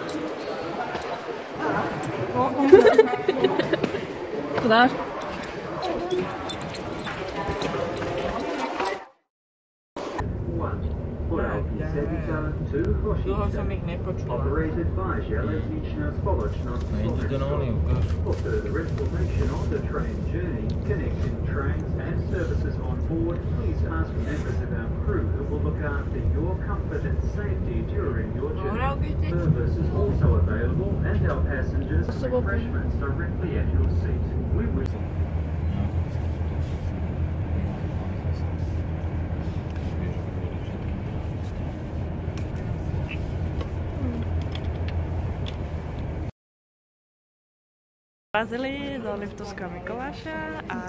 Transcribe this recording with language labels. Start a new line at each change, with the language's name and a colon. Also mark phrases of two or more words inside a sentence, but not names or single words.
Slovak: To dáš? Toho som ich nepočula. Nejde to na oný, ukáž.
English: For further information on the train journey, connecting trains and services on board, please ask members of our crew who will look after your comfort and safety during your journey. services also available, and our passengers refreshments directly at your seat. We wish.
Slovak: Vrazili do Liptovského Mikuláša a